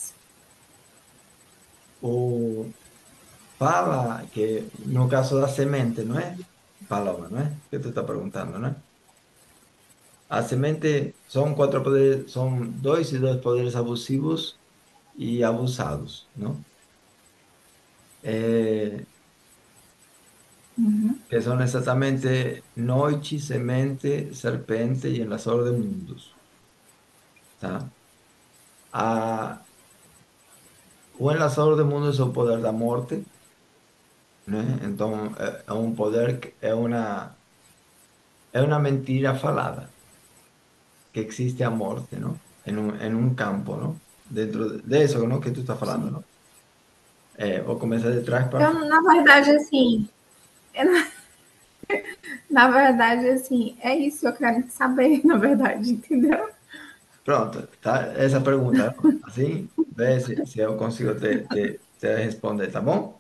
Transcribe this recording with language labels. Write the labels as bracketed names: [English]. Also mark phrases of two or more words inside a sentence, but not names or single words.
[Portuguese] O, fala que, no caso da semente, não é? Paloma, não é? Que tu está perguntando, não é? A semente são quatro poderes, são dois poderes abusivos e abusados, não? [Spanish] Eh, que son exactamente noche, [Portuguese] semente, serpente [Spanish] y enlazador de mundos, ¿tá? O enlazador de mundos es el poder [Portuguese] da morte, né? [Spanish] Então, é um poder, é uma mentira falada, que existe a morte, ¿no? En un campo, ¿no? Dentro de eso, ¿no? Que tú estás falando, Sim. ¿no? [Portuguese] Vou começar de trás para Eu, frente. na verdade, assim, na verdade, assim, é isso que eu quero saber, na verdade, entendeu? Pronto, tá? Essa pergunta, ¿no? Assim, vê se eu consigo te responder, tá bom?